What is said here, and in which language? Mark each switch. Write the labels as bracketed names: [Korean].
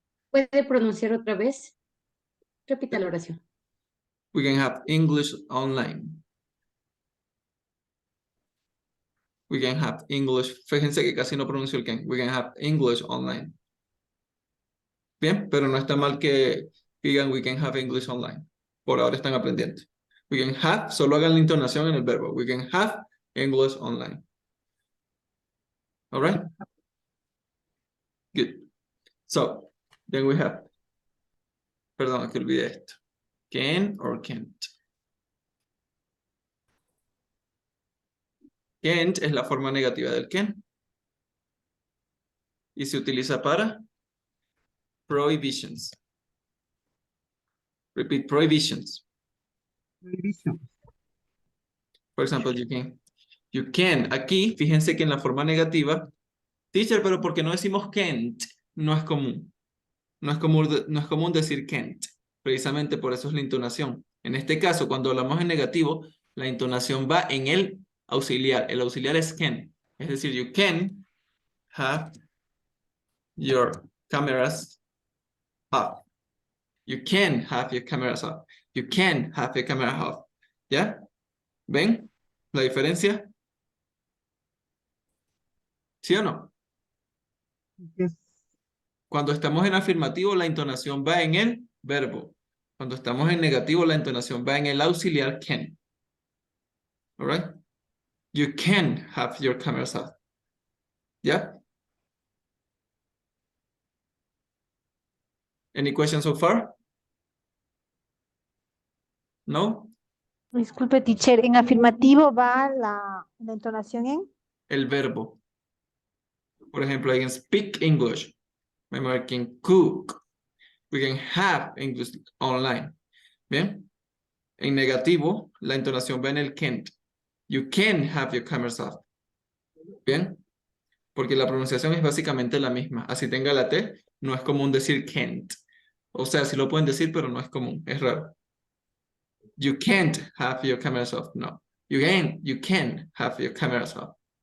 [Spanish] ¿Puede pronunciar otra vez? Repita la oración. [English] we can have English online. We can have English. [Spanish] Fíjense que casi no pronuncio el can. [English] We can have English online. [Spanish] Bien, pero no está mal que digan [English] we can have English online. [Spanish] Por ahora están aprendiendo. [English] We can have, [Spanish] solo hagan la entonación en el verbo. [English] We can have English online. All right? Good. So, then we have, [Spanish] perdón, que olvidé esto. [English] Can or can't. [Spanish] Can't es la forma negativa del can. Y se utiliza para prohibitions. [English] Repeat, prohibitions. For example, you can. You can. [Spanish] Aquí, fíjense que en la forma negativa, teacher, pero porque no decimos can't, no es común. No es común decir can't. Precisamente por eso es la entonación. En este caso, cuando hablamos en negativo, la entonación va en el auxiliar. El auxiliar es can. Es decir, [English] you can have your cameras up. You can have your cameras up. You can have your camera off. [Spanish] ¿Ya? ¿Ven la diferencia? ¿Sí o no? Cuando estamos en afirmativo, la entonación va en el verbo. Cuando estamos en negativo, la entonación va en el auxiliar can. [English] All right? You can have your cameras off. [Spanish] ¿Ya? [English] Any questions so far? [Spanish] No? Disculpe, teacher, en afirmativo va la entonación en. El verbo. Por ejemplo, [English] I can speak English. My mother can cook. We can have English online. [Spanish] ¿Bien? En negativo, la entonación va en el can't. [English] You can have your cameras off. [Spanish] ¿Bien? Porque la pronunciación es básicamente la misma. Así tenga la T, no es común decir can't. O sea, sí lo pueden decir, pero no es común. Es raro. [English] You can't have your cameras off. No. You can have your cameras off.